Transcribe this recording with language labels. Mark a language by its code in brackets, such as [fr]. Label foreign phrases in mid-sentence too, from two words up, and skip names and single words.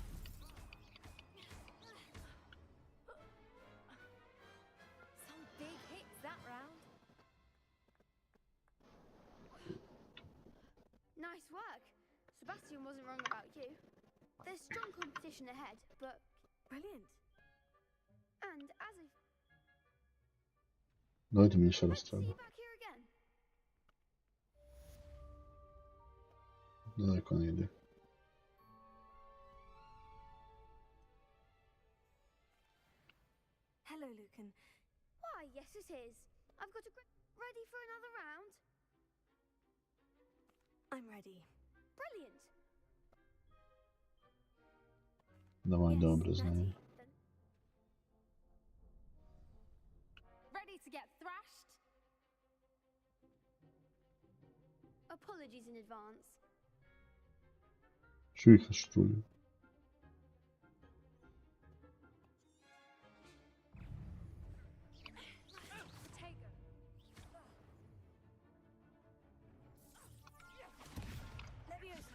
[en] Some big hits that round. Nice work. Sebastian wasn't wrong about you. There's strong competition ahead, but brilliant. And as if [uk] Дайте мені ще раз [en] see [uk] треба. [en] you back here again. [uk] Далеко не йди. [en] Hello, Lucan. Why, yes it is. I've got a ready for another round. I'm ready. Brilliant. [uk] Давай, добре, знаю. [en] Ready to get thrashed? Apologies in advance. [uk] Що їх аштрую? Tego. Levioso.